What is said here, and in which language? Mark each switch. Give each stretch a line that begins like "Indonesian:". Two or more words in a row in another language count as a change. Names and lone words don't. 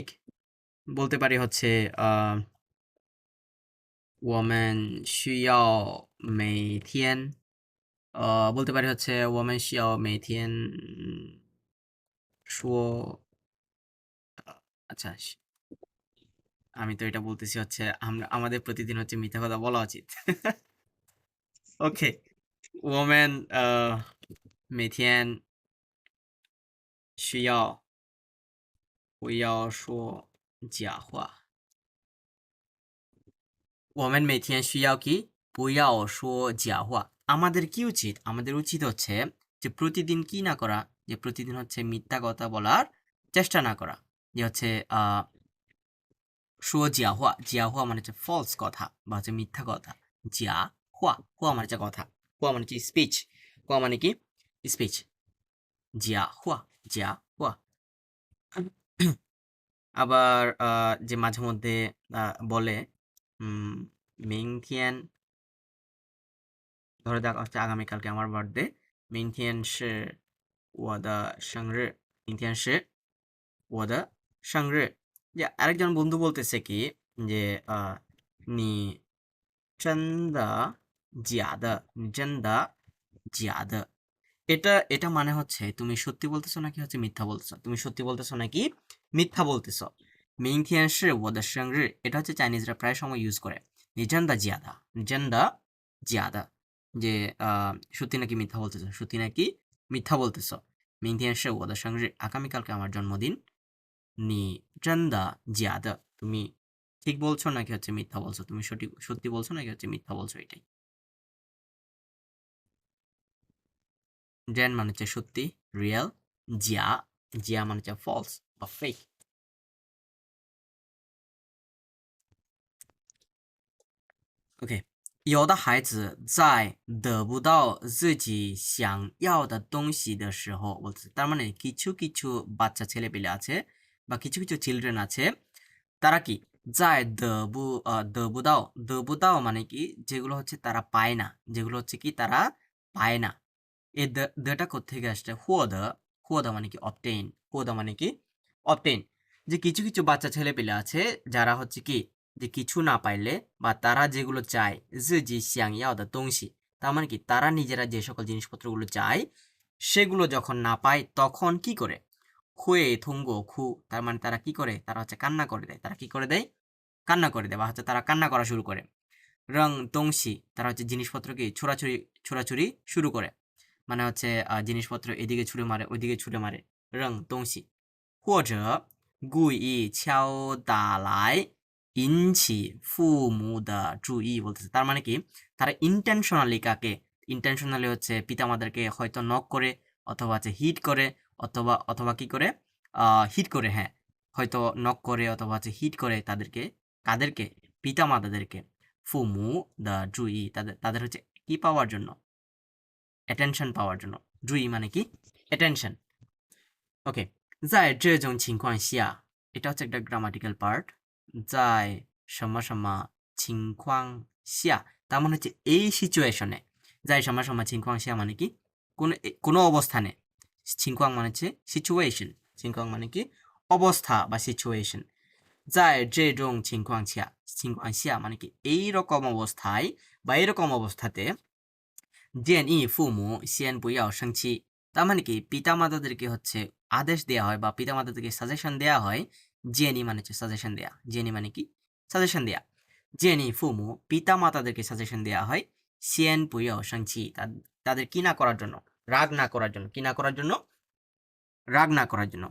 Bangla: বলতে পারি হচ্ছে
Chinese: 我们需要每天
Bangla: বলতে পারি হচ্ছে
Chinese: 我们需要每天说
Bangla: আচ্ছা, আমি তো এটা বলতেছি হচ্ছে আমরা আমাদের প্রতিদিন হচ্ছে মিথ্যা কথা বলা উচিত। ওকে,
Chinese: 我们每天需要不要说假话。我们每天需要কি不要说假话।
Bangla: আমাদের কি উচিত, আমাদের উচিত হচ্ছে যে প্রতিদিন কি না করা, যে প্রতিদিন হচ্ছে মিথ্যা কথা বলার চেষ্টা না করা, যে হচ্ছে
Chinese: 说假话, 假话
Bangla: মানে হচ্ছে ফলস কথা বা হচ্ছে মিথ্যা কথা। 假话, 话 মানে হচ্ছে কথা, 话মানে হচ্ছে স্পিচ, 话মানে কি স্পিচ।
Chinese: 假话, 假话।
Bangla: আবার যে মাঝে মধ্যে বলে মিংথিয়েন, ধরে যাক হচ্ছে আগামীকালকে আমার বার্থডে,
Chinese: 明天是我的生日，明天是我的生日।
Bangla: যে আরেকজন বন্ধু বলতেছে কি যে
Chinese: 你真的假的，你真的假的।
Bangla: এটা এটা মানে হচ্ছে তুমি সত্যি বলতেছো নাকি হচ্ছে মিথ্যা বলতেছো, তুমি সত্যি বলতেছো নাকি মিথ্যা বলতেছো।
Chinese: 明天是我的生日,
Bangla: এটা হচ্ছে চাইনিজরা প্রায় সময় ইউজ করে।
Chinese: 你真的假的，你真的假的,
Bangla: যে সত্যি নাকি মিথ্যা বলতেছো, সত্যি নাকি মিথ্যা বলতেছো।
Chinese: 明天是我的生日,
Bangla: আগামীকালকে আমার জন্মদিন।
Chinese: 你真的假的,
Bangla: তুমি ঠিক বলছো নাকি হচ্ছে মিথ্যা বলছো, তুমি সত্যি বলছো নাকি হচ্ছে মিথ্যা বলছো, এটাই। ডেন মানে হচ্ছে সত্যি, রিয়েল। জিয়া, জিয়া মানে হচ্ছে ফলস বা ফেক।
Chinese: OK，有的孩子在得不到自己想要的东西的时候,
Bangla: বলছে তার মানে কিছু কিছু বাচ্চা ছেলেপেলে আছে বা কিছু কিছু চিলড্রেন আছে, তারা কি যায় দবুদাও, দবুদাও মানে কি যেগুলো হচ্ছে তারা পায় না, যেগুলো হচ্ছে কি তারা পায় না। এই দেটা কোত্থেকে আসছে, হুয়োদা, হুয়োদা মানে কি অবটেইন, হুয়োদা মানে কি অবটেইন। যে কিছু কিছু বাচ্চা ছেলেপেলে আছে যারা হচ্ছে কি যে কিছু না পাইলে বা তারা যেগুলো চায়, যে
Chinese: 想要的东西,
Bangla: তার মানে কি তারা নিজেরা যে সকল জিনিসপত্রগুলো চায় সেগুলো যখন না পায় তখন কি করে, খুয়ে থুঙ্গো খু, তার মানে তারা কি করে, তারা হচ্ছে কান্না করে দেয়, তারা কি করে দেয়, কান্না করে দেয় বা হচ্ছে তারা কান্না করা শুরু করে।
Chinese: 扔东西,
Bangla: তারা হচ্ছে জিনিসপত্রকে ছোড়াছুড়ি ছোড়াছুড়ি শুরু করে, মানে হচ্ছে জিনিসপত্র এদিকে ছুঁড়ে মারে ওইদিকে ছুঁড়ে মারে।
Chinese: 扔东西, 或者故意敲打来引起父母的注意 বলতেছে।
Bangla: তার মানে কি তারা ইন্টেনশনালি কাকে ইন্টেনশনালি হচ্ছে পিতামাতাকে হয়তো নক করে অথবা হচ্ছে হিট করে অথবা অথবা কি করে হিট করে, হ্যাঁ, হয়তো নক করে অথবা হচ্ছে হিট করে তাদেরকে কাদেরকে পিতামাতাদেরকে
Chinese: 父母的注意
Bangla: তাদের তাদের হচ্ছে কি পাওয়ার জন্য অ্যাটেনশন পাওয়ার জন্য। জুই মানে কি অ্যাটেনশন। ওকে,
Chinese: 在这种情况下
Bangla: এটা হচ্ছে একটা গ্রামাটিক্যাল পার্ট।
Chinese: 在什么什么情况下
Bangla: তার মানে হচ্ছে এই সিচুয়েশনে।
Chinese: 在什么什么情况下
Bangla: মানে কি কোনো অবস্থানে। 情况 মানে হচ্ছে সিচুয়েশন, 情况 মানে কি অবস্থা বা সিচুয়েশন।
Chinese: 在这种情况下
Bangla: মানে কি এইরকম অবস্থায় বা এরকম অবস্থাতে
Chinese: 建议父母先不要生气।
Bangla: তার মানে কি পিতামাতাদেরকে হচ্ছে আদেশ দেওয়া হয় বা পিতামাতাদেরকে সাজেশন দেওয়া হয়। জেনি মানে হচ্ছে সাজেশন দেয়া, জেনি মানে কি সাজেশন দেয়া।
Chinese: 建议父母
Bangla: পিতামাতাদেরকে সাজেশন দেওয়া হয়
Chinese: 先不要生气
Bangla: তাদের কি না করার জন্য, রাগ না করার জন্য, কি না করার জন্য, রাগ না করার জন্য।